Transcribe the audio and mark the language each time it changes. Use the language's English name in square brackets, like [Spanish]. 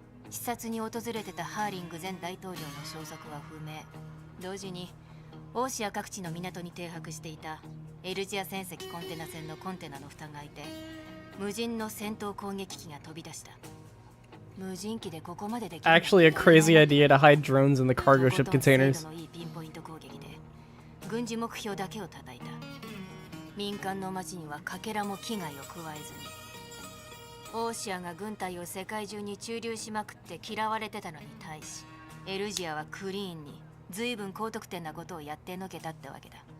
[Japanese] 視察に訪れてたハーリング前大統領の消息は不明。同時にオーシア各地の港に停泊していたエルジア船籍コンテナ船のコンテナの蓋が開いて、無人の戦闘攻撃機が飛び出した。無人機でここまでできる。 [English] Actually, a crazy idea to hide drones in the cargo ship containers. [Japanese] いいピンポイント攻撃で軍事目標だけを叩いた。民間の町にはかけらも危害を加えずに。オーシアが軍隊を世界中に駐留しまくって嫌われてたのに対し、エルジアはクリーンに随分高得点なことをやってのけたってわけだ。